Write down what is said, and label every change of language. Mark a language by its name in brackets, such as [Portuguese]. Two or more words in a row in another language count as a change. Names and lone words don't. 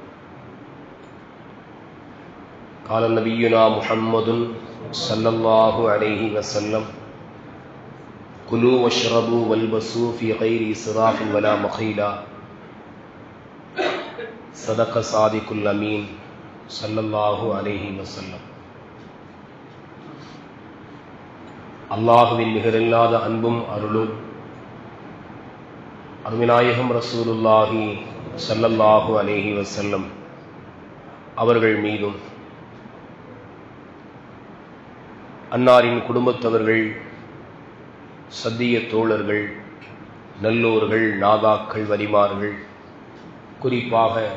[Arabic] قال نبينا محمد صلى الله عليه وسلم: كلوا واشربوا والبسوا في غير إسراف ولا مخيلة. صدق صادق الأمين صلى الله عليه وسلم. [Tamil] அல்லாஹுவின் நிகரில்லாத அன்பும் அருளும் அருமைநாயகம் [Arabic] رسول الله صلى الله عليه وسلم [Tamil] அவர்கள் மீதும், அன்னாரின் குடும்பத்தவர்கள், சத்திய தோழர்கள், நல்லோர்கள், நாதாக்கள், வலிமார்கள், குறிப்பாக